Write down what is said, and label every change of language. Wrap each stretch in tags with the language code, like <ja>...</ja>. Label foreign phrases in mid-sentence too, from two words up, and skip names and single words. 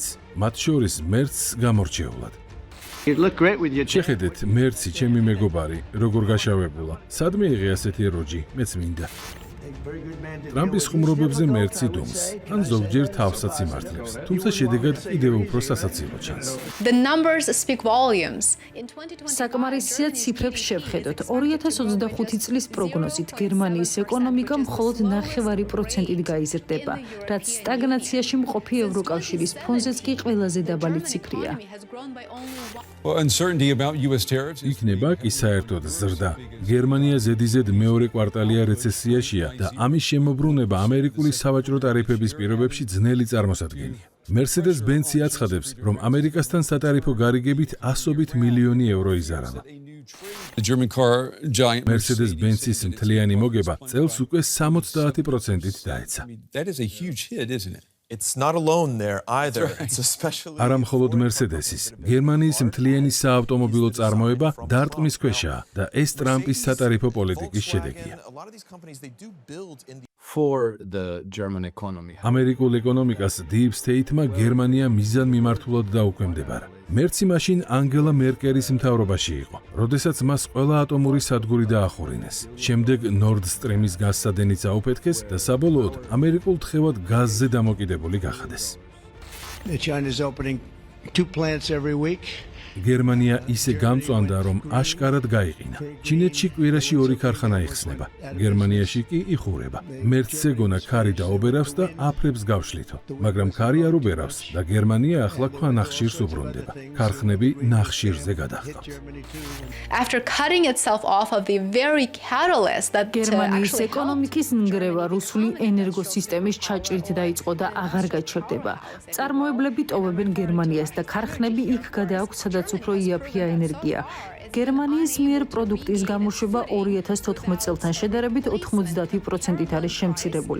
<ka>მათ შორის მერცს გამორჩეულად. შეხედეთ, მერცი, ჩემი მეგობარი, როგორ გაშავებულა. სადმე იღე ასეთი როჯი, მეც მინდა. ტრამპის ხუმრობებზე მერცი დუმს, ან ზოგჯერ თავსაც იმართლებს, თუმცა შედეგად კიდევ უფრო სასაცილო ჩანს.</ka> <en>The numbers speak volumes.</en> <ka>საკმარისია ციფრებს შევხედოთ. 2025 წლის პროგნოზით გერმანიის ეკონომიკა მხოლოდ 9% გაიზრდება, რაც სტაგნაციაში მყოფი ევროკავშირის ფონზეც კი ყველაზე დაბალი ციფრია. იქნება კი საერთოდ ზრდა. გერმანია ზედიზედ მეორე კვარტალია რეცესიაშია და ამის შემოbrunება ამერიკული სავაჭრო ტარიფების პირობებში ძნელი წარმოსადგენია. Mercedes-Benz აცხადებს, რომ ამერიკასთან სატარიფო გარიგებით ასობით მილიონი ევრო იზარალა. Mercedes-Benz-ის მთლიანი მოგება წელს უკვე 70%-ით დაეცა.</ka> <en>It's not alone there either. It's especially</en> <ka>არა მხოლოდ Mercedes-ის, გერმანიის მთლიანი საავტომობილო წარმოება დარტყმის ქვეშაა და ეს ტრამპის სატარიფო პოლიტიკის შედეგია.</ka> <en>For the German economy.</en> <ka>ამერიკულ ეკონომიკას</ka> <en>Deep State-</en> <ka>მა გერმანია მიზან მიმართულად დაუქვემდებარა. მერცი მაშინ ანგელა მერკელის მთავრობაში იყო, როდესაც მას ყველა ატომური სადგური დაახურინეს. შემდეგ Nord Stream-ის გაზსადენიც აუფეთქეს და საბოლოოდ ამერიკულ თხევად გაზზე დამოკიდებული გახადეს.</ka> <en>China is opening 2 plants every week.</en> <ka>გერმანია ისე გამწვანდა, რომ აშკარად გაიყინა. ჩინეთში კვირაში 2 ქარხანა იხსნება, გერმანიაში კი იხურება. მერცზე გონა ქარი დაობერავს და აფრებს გავშლითო, მაგრამ ქარი არ უბერავს და გერმანია ახლა ქვანახშირს უბრუნდება. ქარხნები ნახშირზე გადაჰყავთ.</ka> <en>After cutting itself off of the very catalyst that</en> <ka>გერმანიის ეკონომიკის ნგრევა რუსული ენერგოსისტემის ჩაჭრით დაიწყო და აღარ გაჩერდება. წარმოებლები ტოვებენ გერმანიას და ქარხნები იქ გადააქვთ, სადაც უფრო იაფია ენერგია. გერმანიის მიერ პროდუქტის გამოშვება 2014 წელთან შედარებით 90%-ით არის შემცირებული.</ka>